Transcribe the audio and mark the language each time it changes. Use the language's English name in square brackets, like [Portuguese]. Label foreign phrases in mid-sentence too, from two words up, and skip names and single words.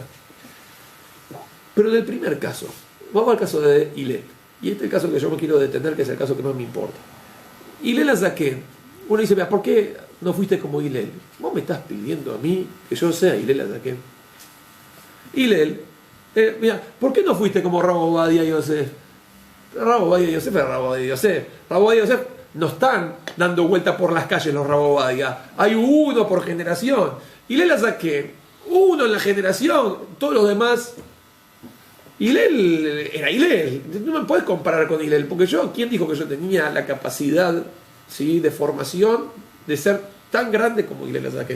[Spanish] Pero en el primer caso, vamos al caso de Hillel. Y este es el caso que yo me quiero detener, que es el caso que más me importa. Hillel Azaken, uno dice, mira, ¿por qué no fuiste como Hillel? Vos me estás pidiendo a mí que yo sea Hillel Azaken. Hillel, mira, ¿por qué no fuiste como Rab Ovadia Yosef? Rab Ovadia Yosef es Rab Ovadia Yosef. Rab Ovadia Yosef no están dando vuelta por las calles los Rab Ovadia. Hay uno por generación. Hillel Azaken, uno en la generación, todos los demás. Hillel era Hillel, no me puedes comparar con Hillel, porque ¿quién dijo que yo tenía la capacidad, ¿sí?, de formación de ser tan grande como Hillel Azaken?